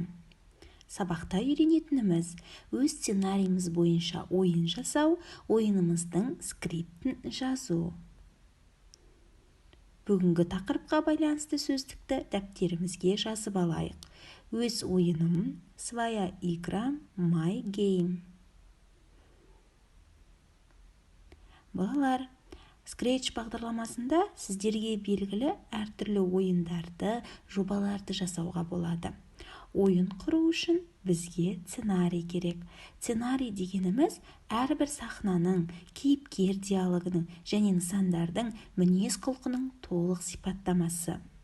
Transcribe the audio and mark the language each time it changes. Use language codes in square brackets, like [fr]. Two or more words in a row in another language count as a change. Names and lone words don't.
[kk] Сабақта үйренетініміз өз сценарийіміз бойынша ойын жасау, ойынымыздың скриптін жазу. Бүгінгі тақырыпқа байланысты сөздікті дәптерімізге жазып алайық. Өз ойыным, [ru] своя игра, [en] my game. [kk] Балалар, Scratch бағдарламасында сіздерге белгілі әртүрлі ойындарды, жобаларды жасауға болады. Ойын құру үшін бізге сценарий керек. Сценарий дегеніміз әрбір сахнаның, кейіпкер диалогының және нысандардың мінез құлқының толық сипаттамасы.